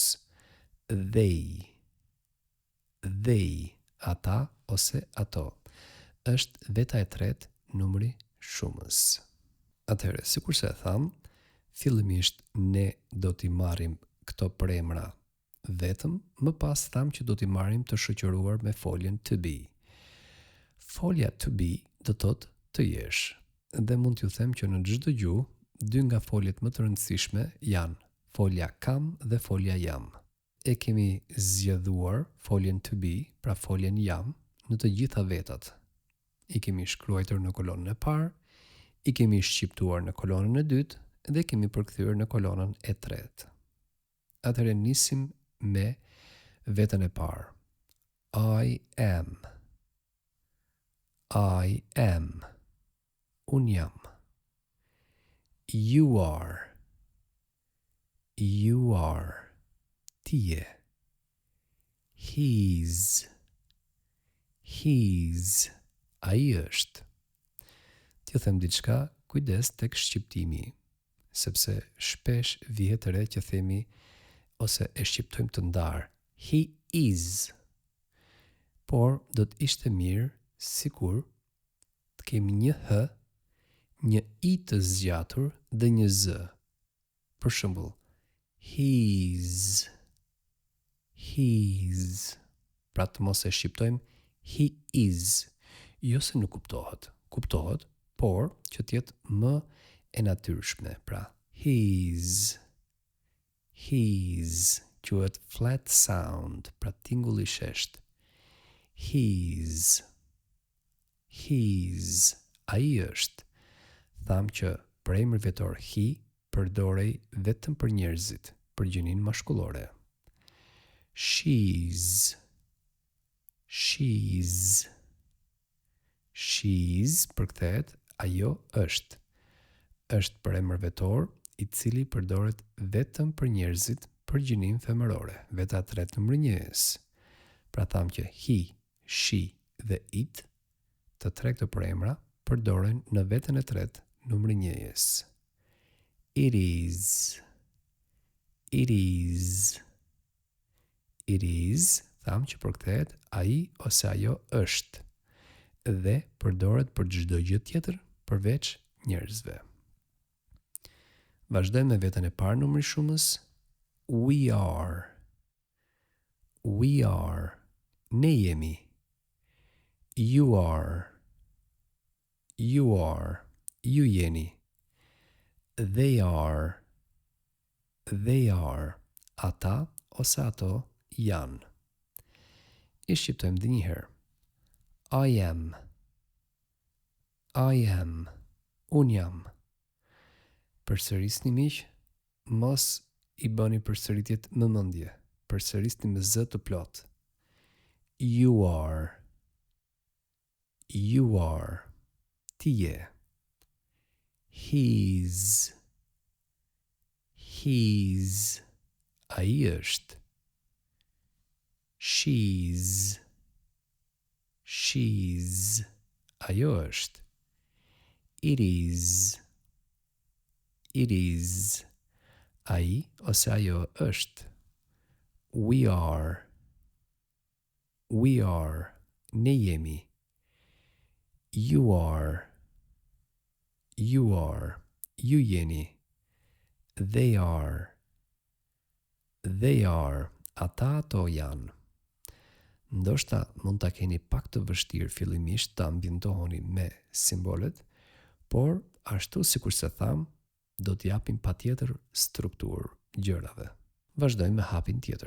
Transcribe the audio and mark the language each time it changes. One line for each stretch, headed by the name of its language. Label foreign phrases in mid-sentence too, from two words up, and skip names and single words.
Albanian: They, ata ose ato, është veta e tretë numri shumës. Atëherë, sikurse e tham, fillimisht ne do t'i marrim këto përemra vetëm, më pas tham që do t'i marrim të shoqëruar me foljen
English: to be.
Albanian: Folja
English: to be
Albanian: do thotë të jesh. Dhe mund t'ju them që në çdo gjuhë, dy nga foljet më të rëndësishme janë folja kam dhe folja jam. E kemi zgjedhuar foljen
English: to be,
Albanian: pra foljen jam, në të gjitha vetat. I kemi shkruar në kolonën e parë, i kemi shqiptuar në kolonën e dytë dhe kemi përkthyer në kolonën e tretë. Atëherë nisim me veten e parë.
English: I am.
Albanian: Un jam.
English: You are.
Albanian: Ti je.
English: He's.
Albanian: Ai është. T'ju them diçka, kujdes tek shqiptimi, sepse shpesh vihet re që themi ose e shqiptojmë të ndarë.
English: He is.
Albanian: Por do të ishte mirë sikur të kemi një h, një i të zgjatur dhe një z. Për shembull, his. Pra të mos e shqiptojmë
English: he is.
Albanian: Jo se nuk kuptohet. Kuptohet, por që të jetë më e natyrshme. Pra, his. Quhet
English: flat sound,
Albanian: pra tingull i shesht. His. Ai është. Tham që përemër vetor he përdorej vetëm për njerëzit, për gjininë mashkullore. She's. Përkthehet ajo është. Është përemër vetor i cili përdoret vetëm për njerëzit, për gjininë femërore, veta e tretë numër njëjës. Pra tham që he, she dhe it, të tre këto përemra përdoren në veten e tretë numër njëjës.
English: It is,
Albanian: tham që përkthehet ai ose ajo është dhe përdoret për çdo gjë tjetër përveç njerëzve. Vazhdojmë me veten e parë numri shumës.
English: We are. We are.
Albanian: Ne jemi.
English: You are. You are.
Albanian: Ju jeni.
English: They are. They are.
Albanian: Ata ose ato janë. I shqiptojmë dhe njëherë.
English: I am. I am.
Albanian: Unë jam. Përsërisni miq, mos i bëni përsëritjet me mendje. Përsërisni me z të plot.
English: You are. You are.
Albanian: Ti je.
English: He's. He's.
Albanian: Ai është.
English: She's. She's.
Albanian: Ajo është.
English: It is. It is.
Albanian: Ai ose ajo është.
English: We are. We are.
Albanian: Ne jemi.
English: You are. You are.
Albanian: Ju jeni.
English: They are. They are.
Albanian: Ata ato janë. Ndoshta mund ta keni pak të vështirë fillimisht ta ambientoheni me simbolet, por ashtu sikur se tham, do t'i japim patjetër strukturë gjërave. Vazhdojmë me hapin tjetër.